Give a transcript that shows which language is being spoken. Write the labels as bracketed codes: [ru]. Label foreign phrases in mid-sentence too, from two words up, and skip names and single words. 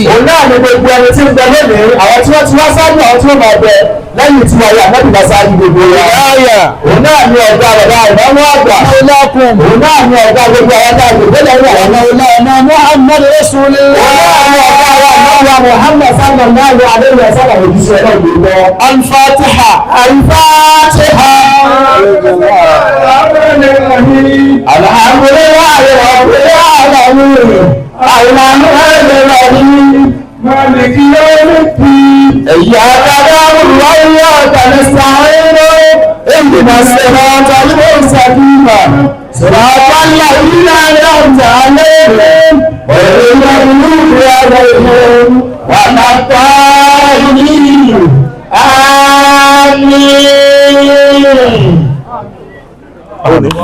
[yo] òun náà ni gbogbo ẹni tí ń bẹ lónìí àwọn tí wọ́n ti wá sáájú àwọn tí wọ́n máa bẹ lẹ́yìn tí wọ́n yà mọ́tò bá sáájú gbogbo wa. aya òun náà ni ọ̀gá ọ̀gá ìdáwọ́ àgbà. lakum òun náà ni ọ̀gá gbogbo àwọn tá a gbogbo lẹ́yìn àwọn náà. [ar] مولانا محمد رسول الله. [yo] òun náà ni ọ̀gá wa náà Muhammad [ar] صلى الله عليه وسلم [yo] òjíṣẹ́ náà gbogbo. [ar] al-fatiha. al-Fatiha. الحمد لله رب العالمين. الرحمن مالك يوم الدين إياك نعبد وإياك نستعين اهدنا الصراط المستقيم صراط الذين أنعمت عليهم غير المغضوب عليهم ولا الضالين آمين.